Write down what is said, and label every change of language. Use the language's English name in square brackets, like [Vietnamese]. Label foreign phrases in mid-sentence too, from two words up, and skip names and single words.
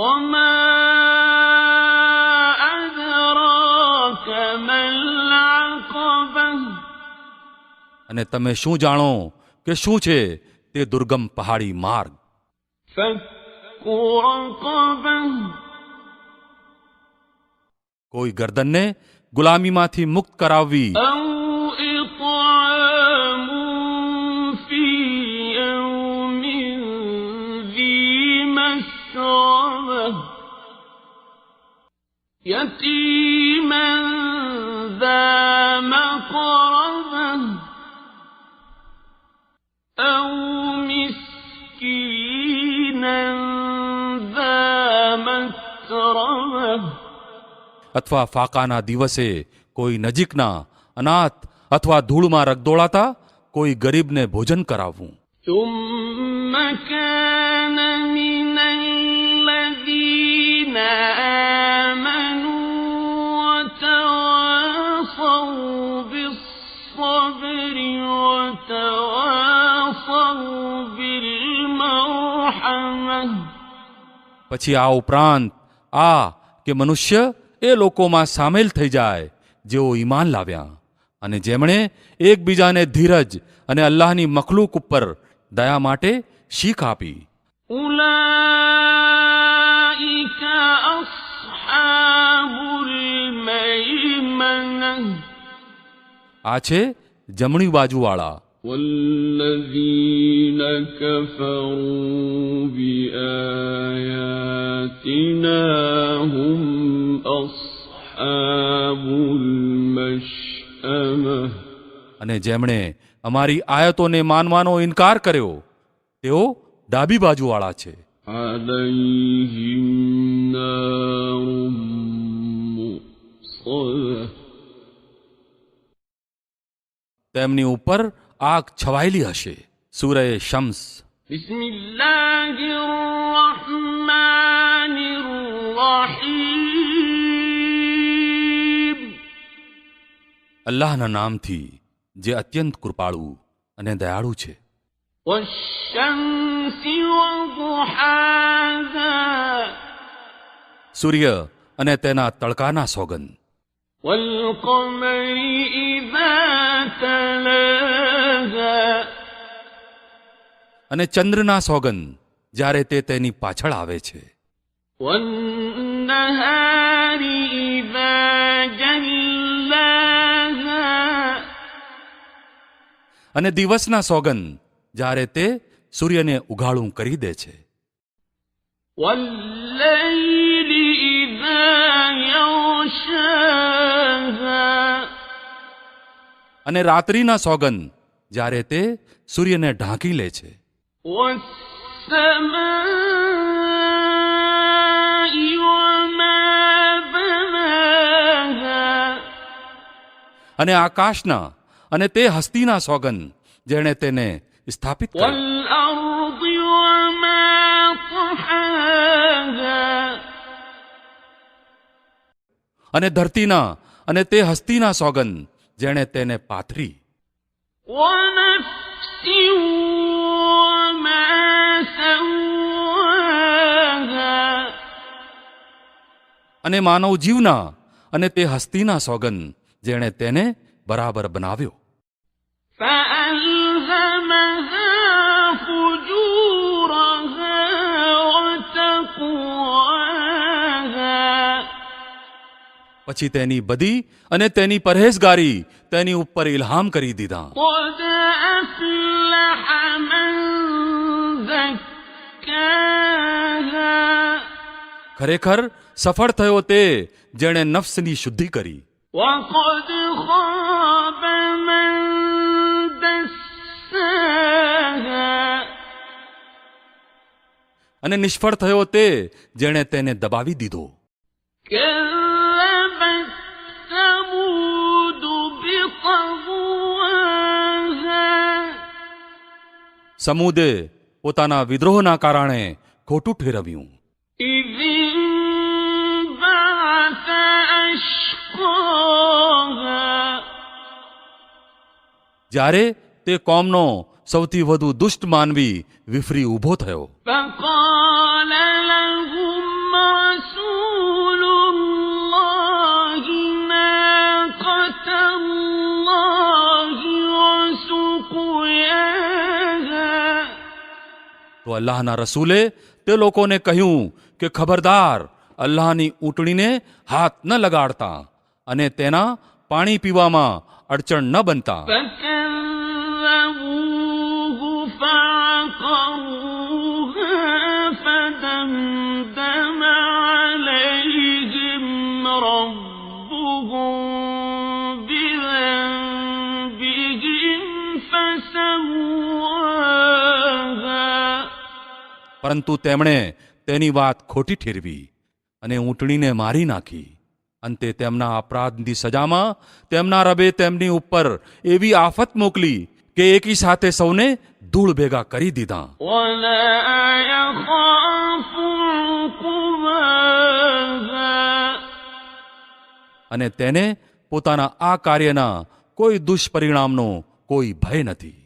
[Arabic] وما أدراك ما العقبة. [Gujarati] અને તમે શું જાણો કે શું છે તે દુર્ગમ પહાડી માર્ગ? [Arabic] فك رقبة. [Gujarati] કોઈ ગરદનને ગુલામીમાંથી મુક્ત કરાવવી, [Arabic] أو إطعام في يوم ذي مسغبة يتيما ذا مقربة أو مسكينا ذا متربة. [Gujarati] અથવા ફાકાના દિવસે કોઈ નજીકના અનાથ અથવા ધૂળમાં રગદોળાતા કોઈ ગરીબને ભોજન કરાવવું. [Arabic] ثم كان من الذين آمنوا وتواصوا بالصبر وتواصوا بالمرحمة. [Gujarati] પછી આ ઉપરાંત આ કે મનુષ્ય એ લોકોમાં સામેલ થઈ જાય જેઓ ઈમાન લાવ્યા અને જેમણે એકબીજાને ધીરજ અને અલ્લાહની મખલૂક ઉપર દયા માટે શીખ આપી. [Arabic] أولئك أصحاب الميمنة. [Gujarati] આ છે જમણી બાજુવાળા. [Arabic] والذين كفروا بآياتنا هم أصحاب المشأمة. [Gujarati] અને જેમણે અમારી આયતોને માનવાનો ઇનકાર કર્યો તેઓ ડાબી બાજુવાળા છે. [Arabic] عليهم نار مؤصدة. [Gujarati] તેમની ઉપર આગ છવાયેલી હશે. સૂરે શમ્સ. [Arabic] بسم الله الرحمن الرحيم. [Gujarati] અલ્લાહના નામથી જે અત્યંત કૃપાળુ અને દયાળુ છે. [Arabic] والشمس وضحاها [Gujarati] સૂર્ય અને તેના તડકાના સોગંદ, [Arabic] والقمر إذا تلاها [Gujarati] અને ચંદ્રના સોગંદ જ્યારે તે તેની પાછળ આવે છે, [Arabic] والنهار إذا جلاها [Gujarati] અને દિવસના સોગંદ જ્યારે તે સૂર્યને ઉઘાડું કરી દે છે, [Arabic] والليل إذا يغشاها [Gujarati] અને રાત્રિના સોગંદ જ્યારે તે સૂર્યને ઢાંકી લે છે, [Arabic] والسماء وما بناها [Gujarati] અને આકાશના અને તે હસ્તીના સોગંદ જેણે તેને સ્થાપિત કરી, [Arabic] والأرض وما طحاها [Gujarati] અને ધરતીના અને તે હસ્તીના સોગંદ જેણે તેને પાથરી, [Arabic] ونفس وما سواها [Gujarati] અને માનવ જીવના અને તે હસ્તીના સોગંદ જેણે તેને બરાબર બનાવ્યો, [Arabic] فألهمها فجورها وتقواها [Gujarati] પછી તેની બધી અને તેની પરહેઝગારી તેની ઉપર ઇલ્હામ કરી દીધા. [Arabic] قد أفلح من زكاها [Gujarati] ખરેખર સફળ થયો તે જેણે નફ્સની શુદ્ધિ કરી, [Arabic] وقد خاب من دساها [Gujarati] અને નિષ્ફળ થયો તે જેણે તેને દબાવી દીધો. [Arabic] كذبت ثمود بطغواها [Gujarati] સમૂદે પોતાના વિદ્રોહના કારણે ખોટું ઠેરવ્યું, [Arabic] إذ انبعث أشقاها [Gujarati] જ્યારે તે કોમનો સૌથી વધુ દુષ્ટ માનવી વિફરી ઊભો થયો, [Arabic] فقال لهم رسول الله ناقة الله وسقياها [Gujarati] તો અલ્લાહના રસૂલે તે લોકોને કહ્યું કે ખબરદાર, અલ્લાહની ઊંટણીને હાથ ન લગાડતા અને તેના પાણી પીવામાં અડચણ ન બનતા. [Arabic] فكذبوه فعقروها فدمدم عليهم ربهم بذنبهم فسواها [Gujarati] પરંતુ તેમણે તેની વાત ખોટી ઠેરવી અને ઊંટણીને મારી નાખી. અંતે તેમના અપરાધની સજામાં તેમના રબે તેમની ઉપર એવી આફત મોકલી કે એકી સાથે સૌને ધૂળ ભેગા કરી દીધા. [Arabic] ولا يخاف عقباها [Gujarati] અને તેને પોતાના આ કાર્યના કોઈ દુષ્પરિણામનો કોઈ ભય નથી.